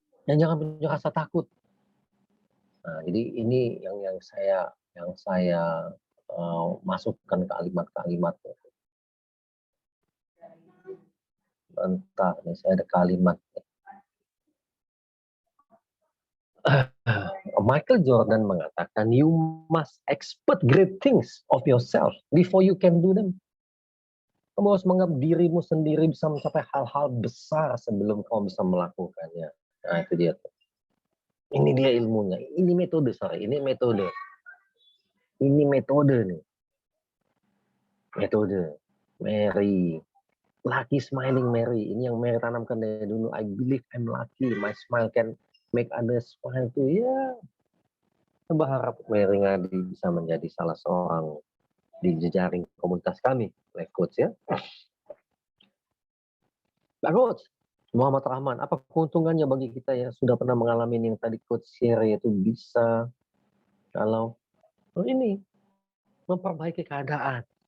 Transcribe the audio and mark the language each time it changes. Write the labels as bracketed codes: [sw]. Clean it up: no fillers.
[id] Jangan punya rasa takut. Nah, jadi ini yang saya masukkan kalimat-kalimat. Entah, nih saya ada kalimat. [en] Michael Jordan [id] mengatakan, [en] you must expect great things of yourself before you can do them. [id] Kamu harus menganggap dirimu sendiri bisa mencapai hal-hal besar sebelum kamu bisa melakukannya. Nah, itu dia. Ini dia ilmunya. Ini metode, Ini metode. Ini metode nih. Metode. Mary. [en] Lucky Smiling Mary. [id] Ini yang Mary tanamkan dari dulu. [en] I believe I'm lucky. My smile can make others smile too. Ya. [id] Saya berharap Mary Ngadi bisa menjadi salah seorang di jejaring komunitas kami. Life Coach ya. Pak Coach. Muhammad Rahman. Apa keuntungannya bagi kita yang sudah pernah mengalami yang tadi Coach share, yaitu bisa kalau ini memperbaiki keadaan.